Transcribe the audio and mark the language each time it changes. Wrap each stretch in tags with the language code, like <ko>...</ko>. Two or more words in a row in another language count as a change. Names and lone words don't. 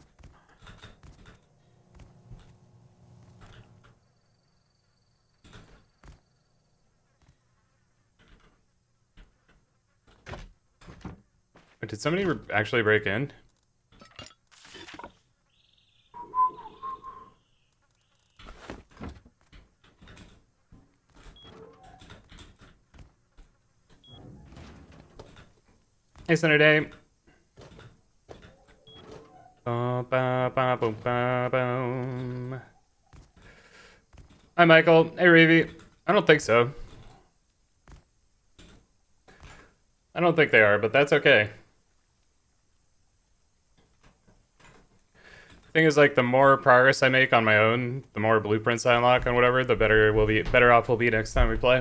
<en>Did somebody actually break in? Hey, Senator Day. Ba, ba, ba, boom, ba, boom. Hi, Michael. Hey, Reevy. I don't think so. I don't think they are, but that's okay. Thing is, like, the more progress I make on my own, the more blueprints I unlock and whatever, the better off we'll be next time we play.</en>